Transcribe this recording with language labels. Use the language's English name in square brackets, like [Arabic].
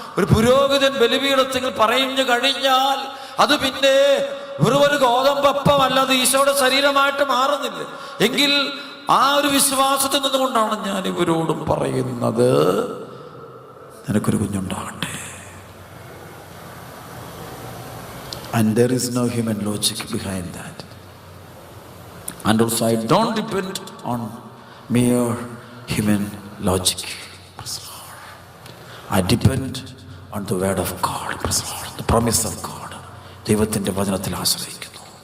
[Malayalam] ഒരു പുരോഹിതൻ ബലിപീഠത്തിൽ പറഞ്ഞു കഴിഞ്ഞാൽ അത് പിന്നെ വെറും ഗോതമ്പപ്പമല്ല, അത് ഈശോയുടെ ശരീരമായിട്ട് മാറുന്നില്ല. എങ്കിൽ ആ ഒരു വിശ്വാസത്തിൽ നിന്നുകൊണ്ടാണ് ഞാൻ ഇവരോടും പറയുന്നത്, നിനക്കൊരു കുഞ്ഞുണ്ടാകട്ടെ. [English] And there is no human logic behind that. And also I don't depend on mere human logic. I depend on the word of God, the promise of God. [Malayalam] ദൈവത്തിൻ്റെ വചനത്തിൽ ആശ്രയിക്കുന്നു.